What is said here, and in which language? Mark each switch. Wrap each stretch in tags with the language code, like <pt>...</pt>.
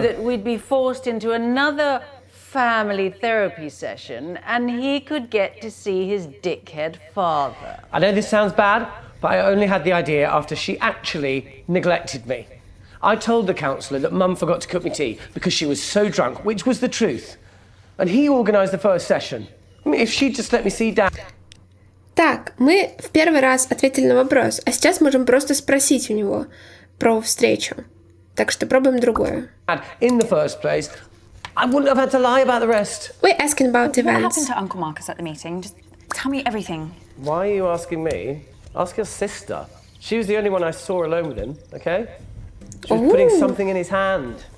<en>that we'd be forced into another family therapy session and he could get to see his dickhead father. I know this sounds bad, but I only had the idea after she actually neglected me. I told the counsellor that Mum forgot to cook me tea because she was so drunk, which was the truth. And he organised the first session. I mean, if she'd just let me see Dad...</en> <ru>Так, мы в первый раз ответили на вопрос, а сейчас можем просто спросить у него про встречу. Так что пробуем другое.</ru> <en>In the first place, I wouldn't have had to lie about the rest. We're asking about What events. happened to Uncle Marcus at the meeting? Just tell me everything. Why are you asking me? Ask your sister. She was the only one I saw alone with him, okay? She was putting something in his hand.</en>